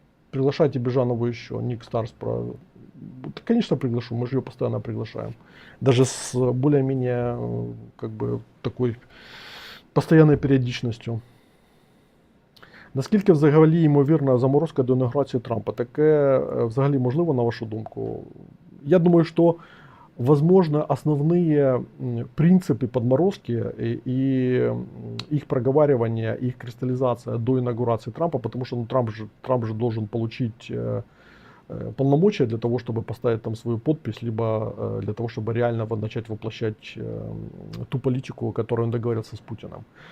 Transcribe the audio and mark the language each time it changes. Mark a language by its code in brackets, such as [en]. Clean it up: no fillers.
[ru] Приглашайте Бежанову еще, Ник Старс про... Да, конечно, приглашу, мы же ее постоянно приглашаем. Даже с более-менее как бы такой постоянной періодичністю. [uk] Наскільки взагалі ймовірна заморозка до інаугурації Трампа? Таке взагалі можливо, на вашу думку? [ru] Я думаю, что возможно основные принципы подморозки и их проговаривания, их кристаллизация до инаугурации Трампа, потому что Трамп же должен получить полномочия для того, чтобы поставить там свою подпись, либо для того, чтобы реально начать воплощать ту политику, которую он договорился с Путиным.